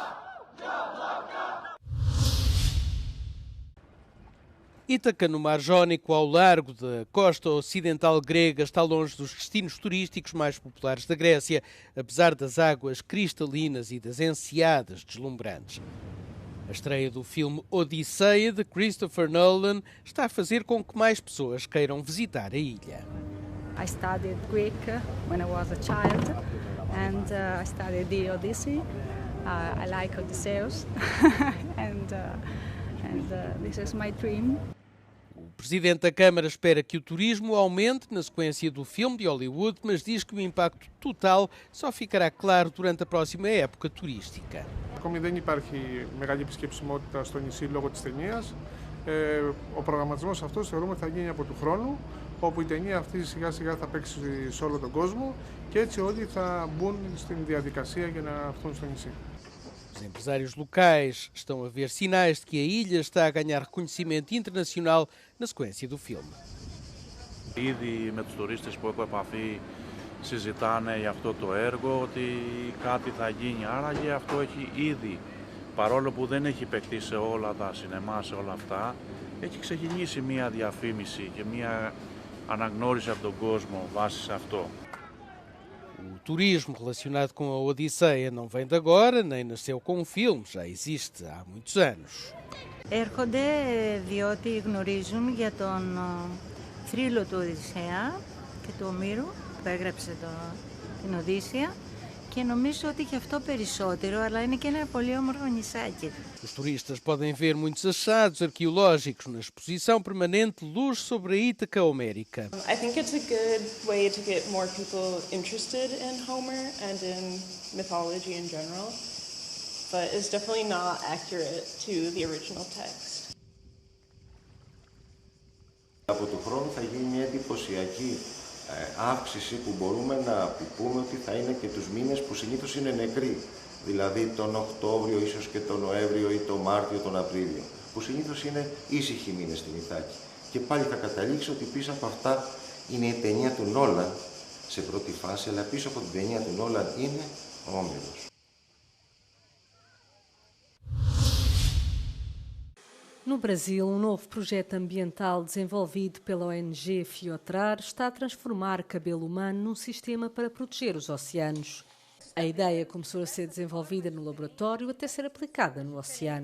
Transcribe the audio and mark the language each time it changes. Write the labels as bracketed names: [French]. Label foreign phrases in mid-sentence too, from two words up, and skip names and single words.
[Portuguese] Ítaca, no Mar Jónico, ao largo da costa ocidental grega, está longe dos destinos turísticos mais populares da Grécia, apesar das águas cristalinas e das enseadas deslumbrantes. A estreia do filme Odisseia, de Christopher Nolan, está a fazer com que mais pessoas queiram visitar a ilha. [English] I studied Greek when I was a child, and I studied the Odyssey. I like Odysseus, and this is my dream. [Portuguese] O presidente da Câmara espera que o turismo aumente na sequência do filme de Hollywood, mas diz que o impacto total só ficará claro durante a próxima época turística. [Greek] Ακόμη δεν υπάρχει μεγάλη επισκεψιμότητα στο νησί λόγω της ταινίας. Ο προγραμματισμός αυτός θεωρούμε θα γίνει από του χρόνου, όπου η ταινία αυτή σιγά σιγά θα παίξει σε όλο τον κόσμο και έτσι όλοι θα μπουν στην διαδικασία για να έρθουν στο νησί. [Portuguese] Os empresários locais estão a ver sinais de que a ilha está a ganhar reconhecimento internacional na sequência do filme. [Greek] Ήδη με τους τουρίστες που έχω επαφή συζητάνε για αυτό το έργο ότι κάτι θα γίνει. Άραγε αυτό έχει ήδη, παρόλο που δεν έχει παιχτεί σε όλα τα σινεμά, σε όλα αυτά, έχει ξεκινήσει μια διαφήμιση και μια αναγνώριση από τον κόσμο βάσει σε αυτό. [Portuguese] O turismo relacionado com a Odisseia não vem de agora, nem nasceu com um filme, já existe há muitos anos. [Greek] Έρχονται διότι γνωρίζουν για τον θρύλο του Οδυσσέα και του Ομήρου που έγραψε την Οδύσσεια και νομίζω ότι και αυτό περισσότερο, αλλά είναι και ένα πολύ όμορφο νησάκι. [Portuguese] Os turistas podem ver muitos achados arqueológicos na exposição permanente Luz sobre a Ítaca Homérica. [English] I think it's a good way to get more people interested in Homer and in mythology in general, but it's definitely not accurate to the original text. [Greek] Από του χρόνου θα γίνει μια εντυπωσιακή αύξηση που μπορούμε να πούμε ότι θα είναι και τους μήνες που συνήθως είναι νεκροί. Δηλαδή τον Οκτώβριο, ίσως και τον Νοέμβριο ή τον Μάρτιο, τον Απρίλιο, που συνήθως είναι ήσυχοι μήνες στην Ιθάκη. Και πάλι θα καταλήξω ότι πίσω από αυτά είναι η ταινία του Νόλαν σε πρώτη φάση, αλλά πίσω από την ταινία του Νόλαν είναι ο Όμηρος. [Portuguese] No Brasil, novo projeto ambiental desenvolvido pela ONG Fiotrar está a transformar cabelo humano num sistema para proteger os oceanos. A ideia começou a ser desenvolvida no laboratório até ser aplicada no oceano.